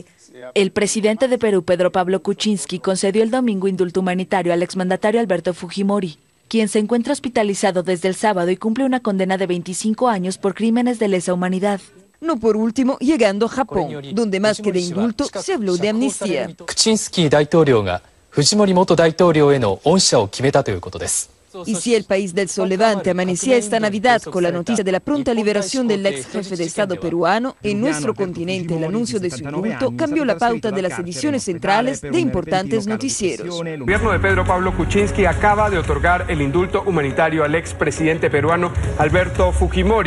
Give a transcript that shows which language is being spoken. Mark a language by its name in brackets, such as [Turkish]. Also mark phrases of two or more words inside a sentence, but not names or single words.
[Spanish] El presidente de Perú, Pedro Pablo Kuczynski, concedió el domingo indulto humanitario al exmandatario Alberto Fujimori, quien se encuentra hospitalizado desde el sábado y cumple una condena de 25 años por crímenes de lesa humanidad. No por último, llegando a Japón, donde más que de indulto se habló de amnistía. [Japanese] クチンスキー大統領がフジモリ元大統領への恩赦を決めたということです。 [Spanish] Y si el país del Sol Levante amanecía esta Navidad con la noticia de la pronta liberación del ex jefe de Estado peruano, en nuestro continente el anuncio de su indulto cambió la pauta de las ediciones centrales de importantes noticieros. El gobierno de Pedro Pablo Kuczynski acaba de otorgar el indulto humanitario al ex presidente peruano Alberto Fujimori.